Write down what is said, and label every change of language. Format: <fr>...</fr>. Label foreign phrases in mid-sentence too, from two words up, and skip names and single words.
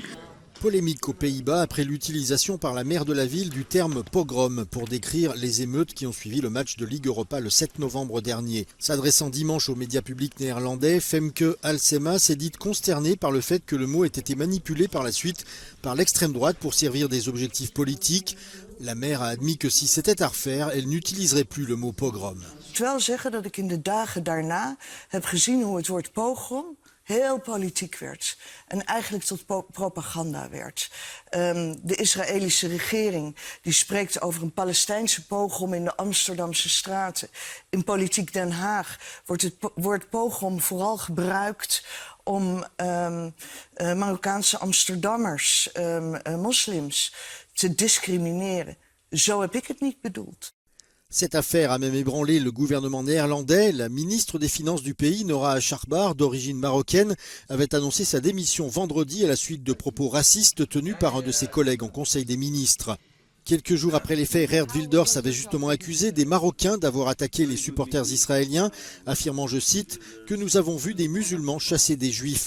<fr>Polémique aux Pays-Bas après l'utilisation par la maire de la ville du terme pogrom pour décrire les émeutes qui ont suivi le match de Ligue Europa le 7 novembre dernier. S'adressant dimanche aux médias publics néerlandais, Femke Halsema s'est dite consternée par le fait que le mot ait été manipulé par la suite par l'extrême droite pour servir des objectifs politiques. La maire a admis que si c'était à refaire, elle n'utiliserait plus le mot pogrom.</fr> <nl>Ik wil wel zeggen dat ik in de dagen daarna heb gezien hoe het woord pogrom heel politiek werd en eigenlijk tot propaganda werd. De Israëlische regering die spreekt over een Palestijnse pogrom in de Amsterdamse straten. In politiek Den Haag wordt het woord pogrom vooral gebruikt om Marokkaanse Amsterdammers, moslims, te discrimineren. Zo heb ik het niet bedoeld.</nl> <fr>Cette affaire a même ébranlé le gouvernement néerlandais. La ministre des Finances du pays, Nora Acharbar, d'origine marocaine, avait annoncé sa démission vendredi à la suite de propos racistes tenus par un de ses collègues en Conseil des ministres. Quelques jours après les faits, Geert Wilders avait justement accusé des Marocains d'avoir attaqué les supporters israéliens, affirmant, je cite, que nous avons vu des musulmans chasser des juifs.</fr>